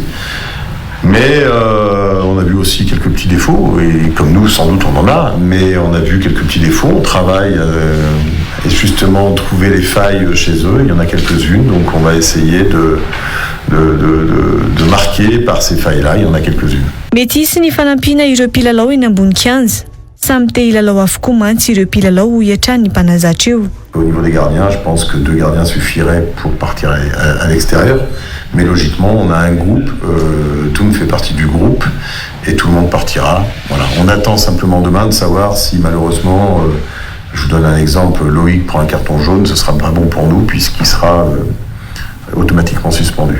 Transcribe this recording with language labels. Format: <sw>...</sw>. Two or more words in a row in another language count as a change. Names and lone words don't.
<fr>Mais on a vu aussi quelques petits défauts, et comme nous sans doute on en a, mais on a vu quelques petits défauts, on travaille et justement trouver les failles chez eux, il y en a quelques-unes, donc on va essayer de marquer par ces failles-là, il y en a quelques-unes.</fr> <mg>Mety hisy ny fanampina ireo mpilalao eny ambony kianja. Samy te hilalao avokoa mantsy ireo mpilalao ho hiatrany ny mpanazatra eo.</mg> <fr>Au niveau des gardiens, je pense que 2 gardiens suffiraient pour partir à l'extérieur. Mais logiquement, on a un groupe, Toum fait partie du groupe et tout le monde partira. Voilà. On attend simplement demain de savoir si malheureusement, je vous donne un exemple, Loïc prend un carton jaune, ce sera pas bon pour nous puisqu'il sera automatiquement suspendu.</fr>